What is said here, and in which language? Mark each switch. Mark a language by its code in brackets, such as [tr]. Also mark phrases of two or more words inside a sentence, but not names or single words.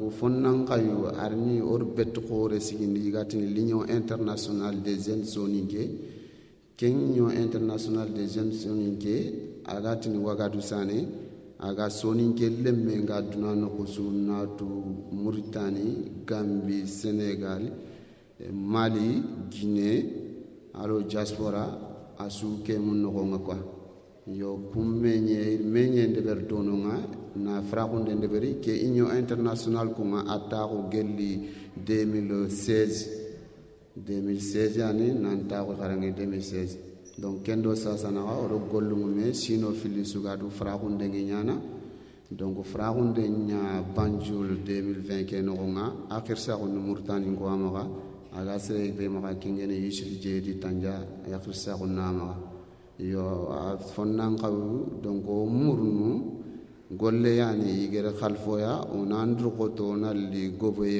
[snk] fonnan kayu arni or bet khore sigindi gatini l'union internationale des jeunes soninke Union internationale des jeunes soninke agatini wagadu sane aga soninke lemme nga duna no kusunatu Mauritanie Gambie Sénégal Mali Guinée alo diaspora asu ke mun no nga kwa yo kummenye de ber dononga na frakunde de beri ke Union internationale ko nga atako gelli 2016 yani nanta ko karange 2016 donc kendo sasana oro gollumume sino fili sugadu frakunde nyana donc frakunde nya banjul 2020 ke no nga akhir sa ko Mauritanie ko amaga aga sere be maka kingene Yusuf Jeedi Tanja akhir sa ko nama yo fonnan qaw donc murnu golle yani igere khalfoya on andru ko to nalli goboye